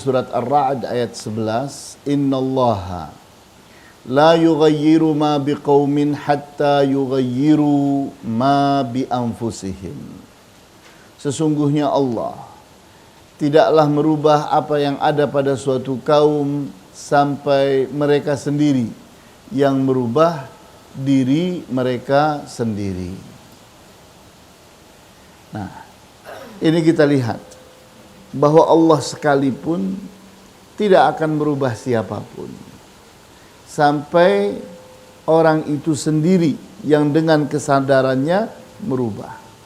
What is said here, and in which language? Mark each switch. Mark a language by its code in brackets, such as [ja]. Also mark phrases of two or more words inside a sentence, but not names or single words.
[id] surat Ar-Ra'd ayat 11, [ar] إن الله لا يغير ما بقوم حتى يغيروا ما بأنفسهم. [id] Sesungguhnya Allah tidaklah merubah apa yang ada pada suatu kaum sampai mereka sendiri yang merubah diri mereka sendiri. Nah, ini kita lihat bahwa Allah sekalipun tidak akan merubah siapapun sampai orang itu sendiri yang dengan kesadarannya merubah.